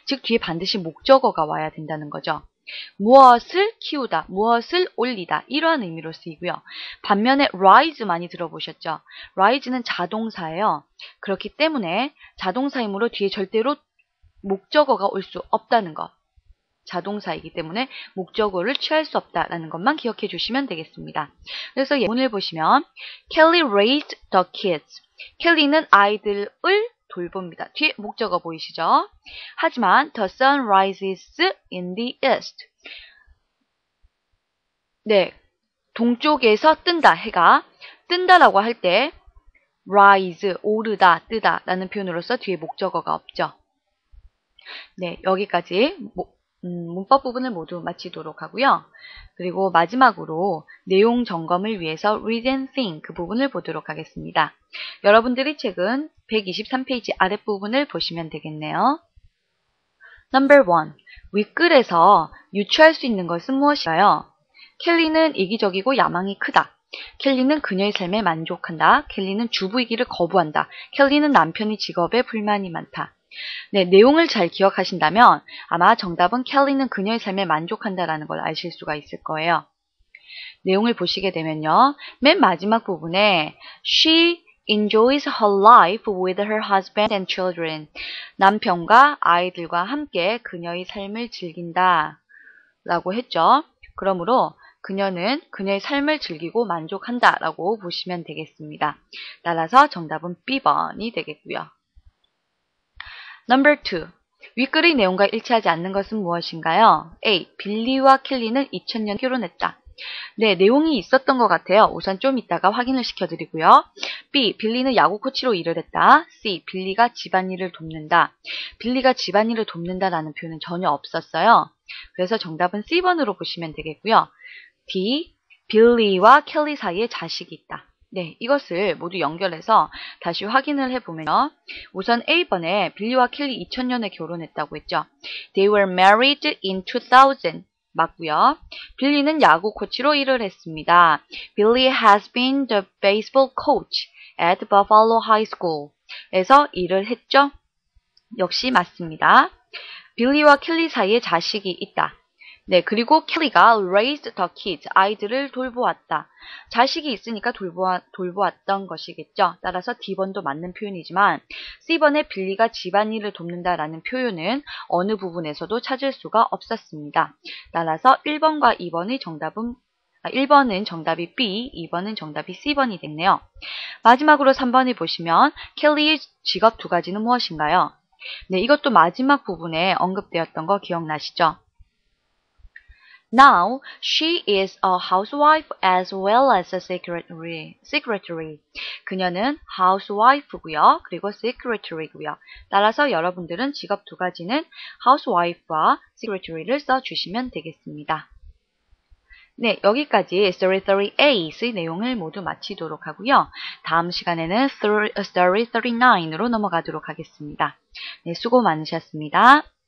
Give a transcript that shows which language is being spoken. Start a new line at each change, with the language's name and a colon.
Korean: 즉 뒤에 반드시 목적어가 와야 된다는 거죠. 무엇을 키우다, 무엇을 올리다 이러한 의미로 쓰이고요. 반면에 rise 많이 들어보셨죠? rise는 자동사예요. 그렇기 때문에 자동사이므로 뒤에 절대로 목적어가 올 수 없다는 것. 자동사이기 때문에 목적어를 취할 수 없다라는 것만 기억해 주시면 되겠습니다. 그래서 예문을 보시면
English: Kelly raised the kids.
Korean: 켈리는 아이들을 돌봅니다. 뒤에 목적어 보이시죠? 하지만
English: the sun rises in the east.
Korean: 네, 동쪽에서 뜬다. 해가 뜬다라고 할 때 rise, 오르다, 뜨다 라는 표현으로서 뒤에 목적어가 없죠. 네, 여기까지 문법 부분을 모두 마치도록 하고요. 그리고 마지막으로 내용 점검을 위해서
English: read and think
Korean: 그 부분을 보도록 하겠습니다. 여러분들이 책은 123페이지 아랫부분을 보시면 되겠네요.
English: Number 1.
Korean: 윗글에서 유추할 수 있는 것은 무엇일까요? 켈리는 이기적이고 야망이 크다. 켈리는 그녀의 삶에 만족한다. 켈리는 주부이기를 거부한다. 켈리는 남편의 직업에 불만이 많다. 네, 내용을 잘 기억하신다면 아마 정답은 켈리는 그녀의 삶에 만족한다라는 걸 아실 수가 있을 거예요. 내용을 보시게 되면요. 맨 마지막 부분에
English: She enjoys her life with her husband and children.
Korean: 남편과 아이들과 함께 그녀의 삶을 즐긴다 라고 했죠. 그러므로 그녀는 그녀의 삶을 즐기고 만족한다 라고 보시면 되겠습니다. 따라서 정답은 B번이 되겠고요.
English: Number 2.
Korean: 윗글의 내용과 일치하지 않는 것은 무엇인가요?
English: A.
Korean: 빌리와 켈리는 2000년 결혼했다. 네, 내용이 있었던 것 같아요. 우선 좀 이따가 확인을 시켜드리고요.
English: B.
Korean: 빌리는 야구 코치로 일을 했다.
English: C.
Korean: 빌리가 집안일을 돕는다. 빌리가 집안일을 돕는다라는 표현은 전혀 없었어요. 그래서 정답은 C번으로 보시면 되겠고요.
English: D.
Korean: 빌리와 켈리 사이에 자식이 있다. 네, 이것을 모두 연결해서 다시 확인을 해보면요. 우선 A번에 빌리와 켈리 2000년에 결혼했다고 했죠.
English: They were married in 2000.
Korean: 맞고요. 빌리는 야구 코치로 일을 했습니다.
English: Billy has been the baseball coach at Buffalo High School.
Korean: 에서 일을 했죠. 역시 맞습니다. 빌리와 켈리 사이에 자식이 있다. 네, 그리고 켈리가
English: raised the kids,
Korean: 아이들을 돌보았다. 자식이 있으니까 돌보았던 것이겠죠. 따라서 D번도 맞는 표현이지만 C번에 빌리가 집안일을 돕는다라는 표현은 어느 부분에서도 찾을 수가 없었습니다. 따라서 1번과 2번의 정답은 1번은 정답이 B, 2번은 정답이 C번이 됐네요. 마지막으로 3번을 보시면 켈리의 직업 두 가지는 무엇인가요? 네, 이것도 마지막 부분에 언급되었던 거 기억나시죠?
English: Now, she is a housewife as well as a secretary.
Korean: 그녀는 housewife고요. 그리고 secretary고요. 따라서 여러분들은 직업 두 가지는 housewife와 secretary를 써주시면 되겠습니다. 네, 여기까지 Story 38의 내용을 모두 마치도록 하고요. 다음 시간에는 Story 39으로 넘어가도록 하겠습니다. 네, 수고 많으셨습니다.